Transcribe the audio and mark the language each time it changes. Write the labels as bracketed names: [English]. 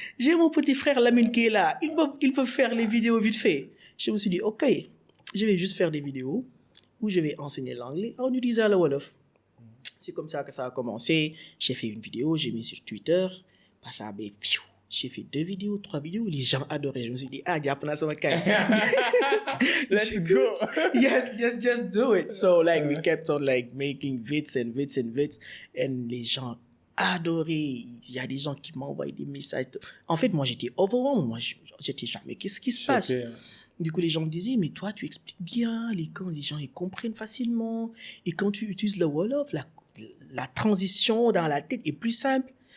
[French] J'ai mon petit frère Lamine qui est là. Il peut faire les vidéos vite fait. Je me suis dit, OK, je vais juste faire des vidéos où je vais enseigner l'anglais en utilisant le Wolof. C'est comme ça que ça a commencé. J'ai fait une vidéo, j'ai mis sur Twitter. Ça a j'ai fait 2 vidéos, 3 vidéos. Les gens adoraient. Je me suis dit, Japan, ça va [English] Let's go. Yes, just do it. So, like, we kept on, like, making vids. [French] And les gens adoraient. Il y a des gens qui m'envoyaient des messages. En fait, moi, j'étais overwhelmed. Moi, j'étais jamais, qu'est-ce qui se passe? Du coup, les gens me disaient, mais toi, tu expliques bien. Quand les gens, ils comprennent facilement. Et quand tu utilises le Wolof, la transition dans la tête est plus simple.